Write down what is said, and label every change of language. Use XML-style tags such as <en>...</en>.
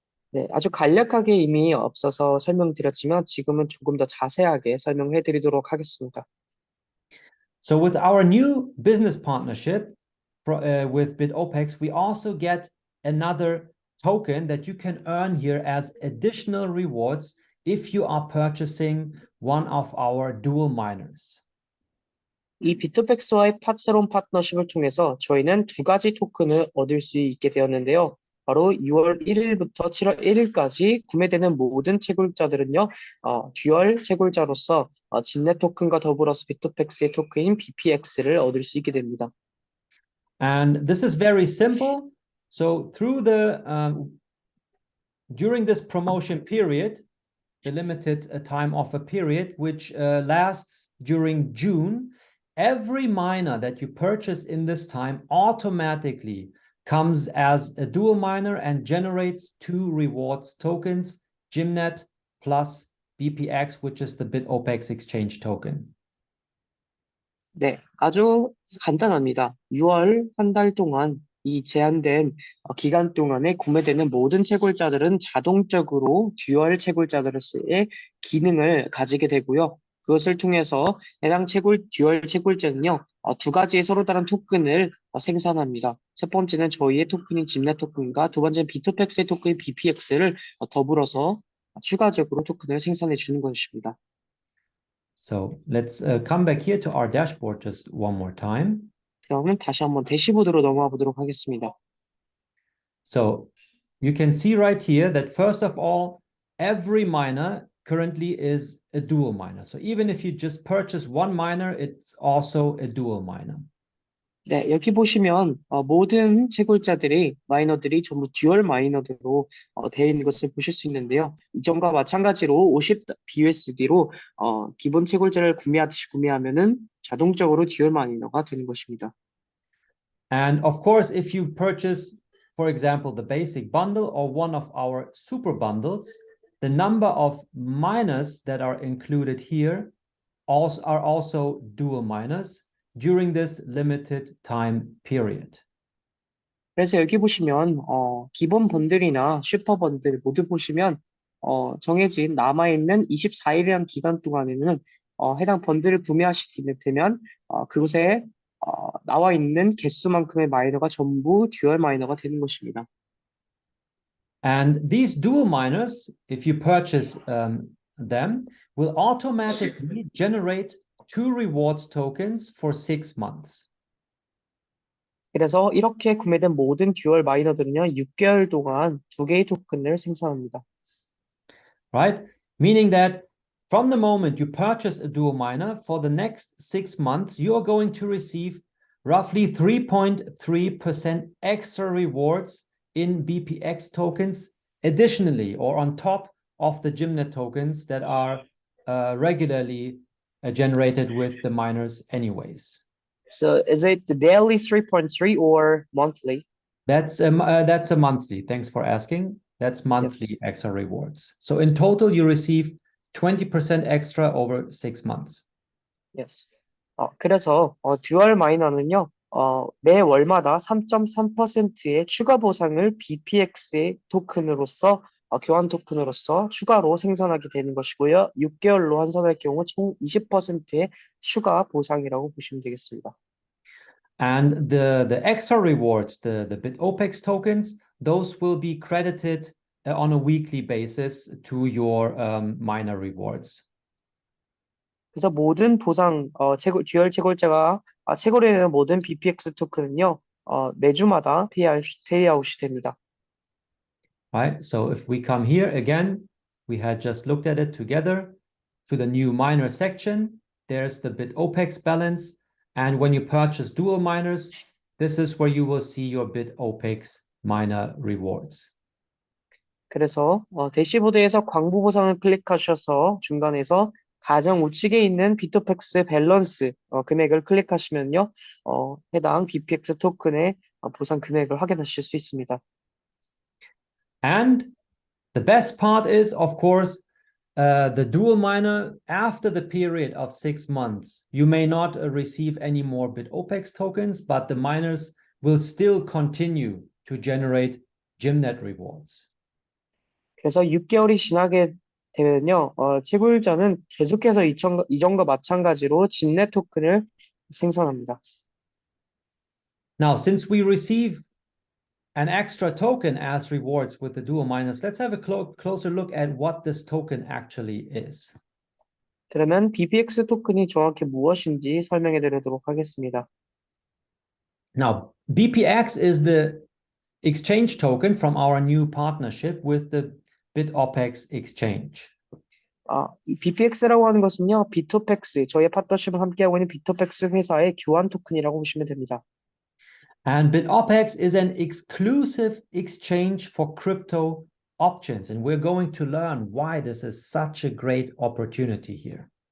<ko>네, 아주 간략하게 이미 앞서서 설명드렸지만 지금은 조금 더 자세하게 설명해 드리도록 하겠습니다.</ko> <en>So with our new business partnership with Bitopex, we also get another token that you can earn here as additional rewards if you are purchasing one of our dual miners.</en> <ko>이 비토팩스와의 새로운 파트너십을 통해서 저희는 두 가지 토큰을 얻을 수 있게 되었는데요. 바로 6월 1일부터 7월 1일까지 구매되는 모든 채굴자들은요, 듀얼 채굴자로서 집내 토큰과 더불어서 비토팩스의 토큰인 BPX를 얻을 수 있게 됩니다.</ko> <en>And this is very simple. So through the during this promotion period, the limited time offer period, which lasts during June, every miner that you purchase in this time automatically comes as a dual miner and generates 2 rewards tokens, Gymnet plus BPX, which is the Bitopex exchange token.</en> <ko>네, 아주 간단합니다. 6월 한 달 동안 이 제한된 기간 동안에 구매되는 모든 채굴자들은 자동적으로 듀얼 채굴자들의 기능을 가지게 되고요. 그것을 통해서 해당 듀얼 채굴자는요, 두 가지의 서로 다른 토큰을 생산합니다. 첫 번째는 저희의 토큰인 집내 토큰과 두 번째는 비토팩스의 토큰인 BPX를 더불어서 추가적으로 토큰을 생산해 주는 것입니다.</ko> <en>So let's come back here to our dashboard just one more time.</en> <ko>그러면 다시 한번 대시보드로 넘어가 보도록 하겠습니다.</ko> <en>So you can see right here that first of all, every miner currently is a dual miner. So even if you just purchase one miner, it's also a dual miner.</en> <ko>네, 여기 보시면 모든 채굴자들이 마이너들이 전부 듀얼 마이너들로 되어 있는 것을 보실 수 있는데요. 이전과 마찬가지로 50 BUSD로 기본 채굴자를 구매하듯이 구매하면은 자동적으로 듀얼 마이너가 되는 것입니다.</ko> <en>And of course, if you purchase, for example, the basic bundle or one of our super bundles, the number of miners that are included here are also dual miners during this limited time period.</en> <ko>그래서 여기 보시면 기본 번들이나 슈퍼 번들 모두 보시면 정해진 남아있는 24일이라는 기간 동안에는 해당 번들을 구매하시게 되면 그곳에 나와 있는 개수만큼의 마이너가 전부 듀얼 마이너가 되는 것입니다.</ko> <en>And these dual miners, if you purchase them, will automatically generate 2 rewards tokens for 6 months.</en> <ko>그래서 이렇게 구매된 모든 듀얼 마이너들은요, 6개월 동안 2개의 토큰을 생산합니다.</ko> <en>Right? Meaning that from the moment you purchase a dual miner, for the next 6 months, you are going to receive roughly 3.3% extra rewards in BPX tokens additionally or on top of the Gymnet tokens that are regularly generated with the miners anyways. So is it the daily 3.3 or monthly? That's a monthly. Thanks for asking. That's monthly Yes. extra rewards. So in total, you receive 20% extra over 6 months. Yes.</en> <ko>그래서 듀얼 마이너는요, 매 월마다 3.3%의 추가 보상을 BPX의 토큰으로서 교환 토큰으로서 추가로 생산하게 되는 것이고요. 6개월로 환산할 경우 총 20%의 추가 보상이라고 보시면 되겠습니다.</ko> <en>And the extra rewards, the Bitopex tokens, those will be credited on a weekly basis to your miner rewards.</en> <ko>그래서 모든 보상, 듀얼 채굴자가 채굴해내는 모든 BPX 토큰은요, 매주마다 페이아웃이 됩니다.</ko> <en>Right? So if we come here again, we had just looked at it together. To the new miner section, there's the Bitopex balance. And when you purchase dual miners, this is where you will see your Bitopex miner rewards.</en> <ko>그래서 대시보드에서 광부 보상을 클릭하셔서 중간에서 가장 우측에 있는 비토팩스 밸런스 금액을 클릭하시면요, 해당 BPX 토큰의 보상 금액을 확인하실 수 있습니다.</ko> <en>And the best part is, of course, the dual miner, after the period of 6 months, you may not receive any more Bitopex tokens, but the miners will still continue to generate Gymnet rewards.</en> <ko>그래서 6개월이 지나게 되면요, 채굴자는 계속해서 이전과 마찬가지로 집내 토큰을 생산합니다.</ko> <en>Now, since we receive an extra token as rewards with the dual miners, let's have a closer look at what this token actually is.</en> <ko>그러면 BPX 토큰이 정확히 무엇인지 설명해 드리도록 하겠습니다.</ko> <en>Now, BPX is the exchange token from our new partnership with the Bitopex exchange.</en> <ko>이 BPX라고 하는 것은요, 비토펙스, 저희의 파트너십을 함께하고 있는 비토펙스 회사의 교환 토큰이라고 보시면 됩니다.</ko> <en>And Bitopex is an exclusive exchange for crypto options. And we're going to learn why this is such a great opportunity here.</en>